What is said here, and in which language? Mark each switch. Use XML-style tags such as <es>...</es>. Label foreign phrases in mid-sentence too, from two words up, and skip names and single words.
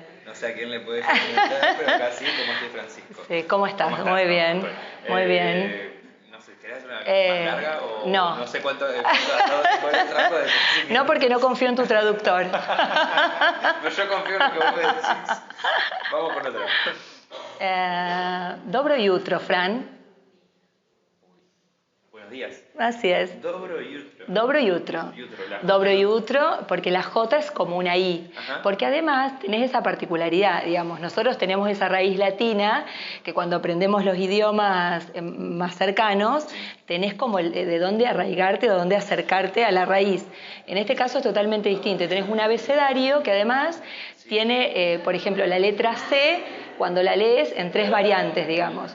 <es>No sé a quién le puede comentar, pero acá sí, como estoy Francisco. Sí, ¿cómo estás? Muy bien, muy bien. No sé, ¿querés una más larga o no sé cuánto de trabajo de... No, porque no confío en tu traductor. Pero yo confío en lo que vos me decís. Vamos con otra.</es> <hr>Dobro jutro, Fran.</hr> <es>Buenos días. Así es.</es> <hr>Dobro jutro. Dobro jutro. Dobro jutro,</hr> <es>porque la J es como una I. Ajá. Porque además tenés esa particularidad, digamos, nosotros tenemos esa raíz latina que cuando aprendemos los idiomas más cercanos, tenés como de dónde arraigarte o dónde acercarte a la raíz. En este caso es totalmente distinto. Tenés un abecedario que además tiene, por ejemplo, la letra C, cuando la lees en tres variantes, digamos.</es>